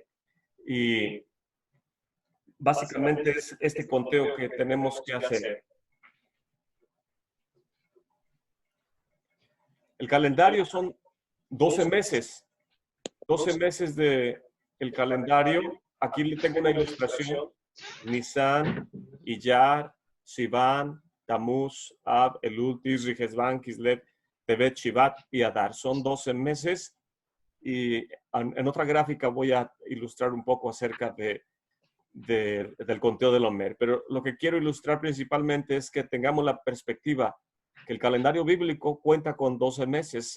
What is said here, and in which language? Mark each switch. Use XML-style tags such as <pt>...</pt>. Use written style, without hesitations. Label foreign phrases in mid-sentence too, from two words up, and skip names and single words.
<es>Y básicamente es este conteo que tenemos que hacer. El calendario son 12 meses. 12 meses de el calendario. Aquí le tengo una ilustración. Nisan, Iyar, Sivan, Tamuz, Ab, Elul, Tishri, Hesvan, Kislev, Tevet, Shivat y Adar. Son 12 meses. Y en otra gráfica voy a ilustrar un poco acerca del conteo del Omer. Pero lo que quiero ilustrar principalmente es que tengamos la perspectiva que el calendario bíblico cuenta con 12 meses.</es>